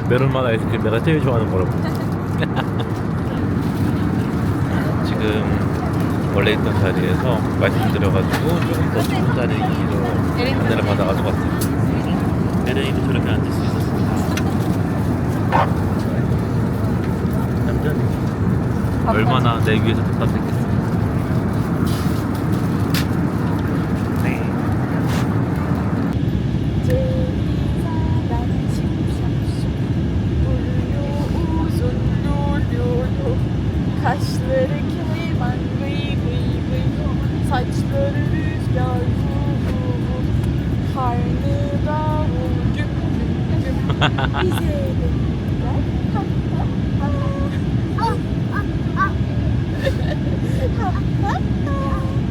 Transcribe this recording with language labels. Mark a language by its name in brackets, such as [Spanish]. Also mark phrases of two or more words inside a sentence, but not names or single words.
[Korean] 메론맛 아이스크림 내가 제일 좋아하는 거라고. 지금 원래 있던 자리에서 말씀드려가지고 조금 더 좋은 자리로 안내를 받아가지고 왔어요. 에렌이도 저렇게 앉을 수 있었습니다. 남자는 얼마나 내 위에서 답답했겠어. 네. [Turkish] Kaşları keyman gıy gıy gıy, saçları rüzgar vu vu vu, karnı davul güm güm güm, bize de güler ha ha ha ha ha ha.